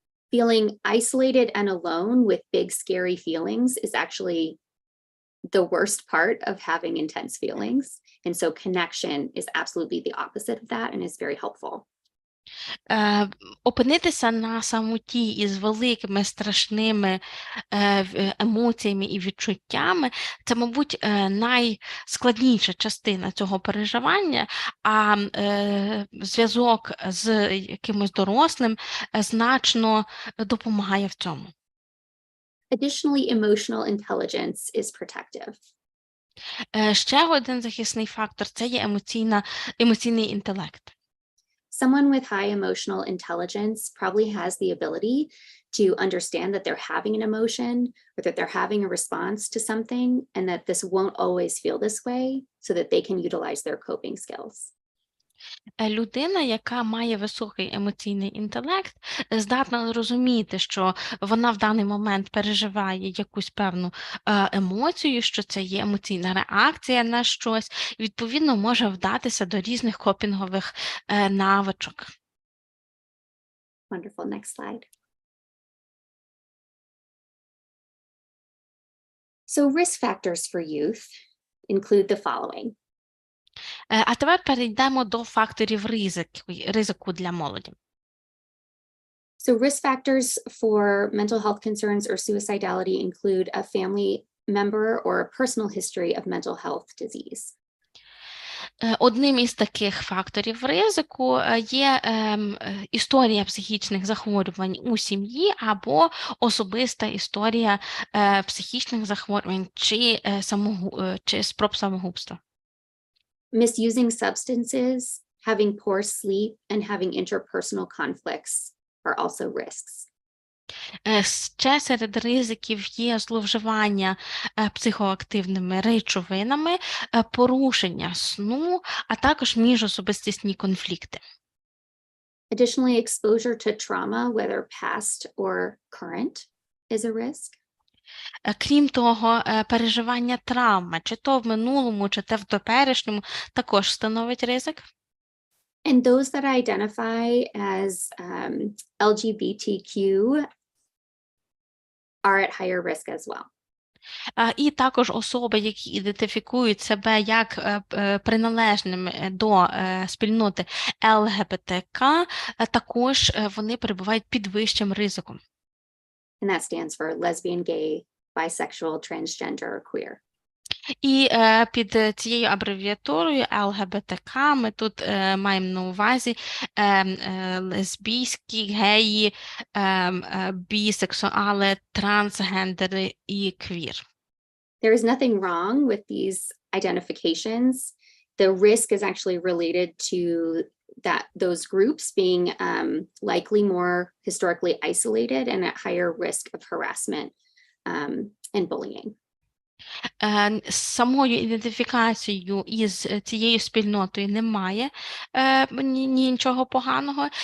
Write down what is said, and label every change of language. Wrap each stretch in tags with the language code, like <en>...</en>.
<en>Feeling isolated and alone with big scary feelings is actually the worst part of having intense feelings. And so connection is absolutely the opposite of that and is very helpful.</en> <uk>Опинитися на самоті із великими страшними емоціями і відчуттями – це, мабуть, найскладніша частина цього переживання, а зв'язок з якимось дорослим значно допомагає в цьому.</uk> <en>Additionally, emotional intelligence is protective.</en> <uk>Ще один захисний фактор – це є емоційний інтелект.</uk> <en>someone with high emotional intelligence probably has the ability to understand that they're having an emotion or that they're having a response to something, and that this won't always feel this way, so that they can utilize their coping skills.</en> <uk>Людина, яка має високий емоційний інтелект, здатна зрозуміти, що вона в даний момент переживає якусь певну емоцію, що це є емоційна реакція на щось, і, відповідно, може вдатися до різних копінгових навичок.</uk> <en>Wonderful. Next slide. So risk factors for youth include the following.</en> <uk>А тепер перейдемо до факторів ризику для молоді.</uk> <en>So risk factors for mental health concerns or suicidality include a family member or a personal history of mental health disease.</en> <uk>Одним із таких факторів ризику є історія психічних захворювань у сім'ї або особиста історія психічних захворювань чи спроб самогубства.</uk> <en>Misusing substances, having poor sleep, and having interpersonal conflicts are also risks.</en> <uk>Ще серед ризиків є зловживання психоактивними речовинами, порушення сну, а також міжособистісні конфлікти.</uk> <en>Additionally, exposure to trauma, whether past or current, is a risk.</en> <uk>Крім того, переживання травми, чи то в минулому, чи то в теперішньому, також становить ризик.</uk> <en>And those that identify as LGBTQ are at higher risk as well.</en> <uk>І також особи, які ідентифікують себе як приналежними до спільноти ЛГБТК, також вони перебувають під вищим ризиком.</uk> <en>And that stands for lesbian, gay, bisexual, transgender, or queer.</en> <uk>І під цією абревіатурою ЛГБТК ми тут маємо на увазі лесбійські, геї, бісексуали, трансгендери і квір.</uk> <en>There is nothing wrong with these identifications. The risk is actually related to those groups being likely more historically isolated and at higher risk of harassment and bullying.</en> <uk>Самою ідентифікацією із цією спільнотою немає нічого поганого.</uk>